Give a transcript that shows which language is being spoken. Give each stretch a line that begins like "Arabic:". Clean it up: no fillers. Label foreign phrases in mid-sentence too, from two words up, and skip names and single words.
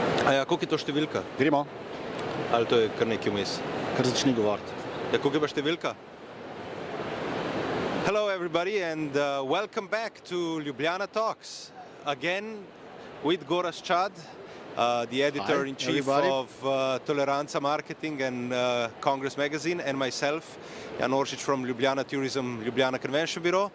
Slovenian: A ja, koliko je to številka? Gremo. Ali to je kar nekaj vmes? Kar začni govoriti. Ja, koliko je pa številka?
English: Hello everybody and welcome back to Ljubljana Talks. Again with Gorazd Čad, the editor-in-chief of Toleranca Marketing and Congress Magazine, and myself, Jan Oršič from Ljubljana Tourism, Ljubljana Convention Bureau.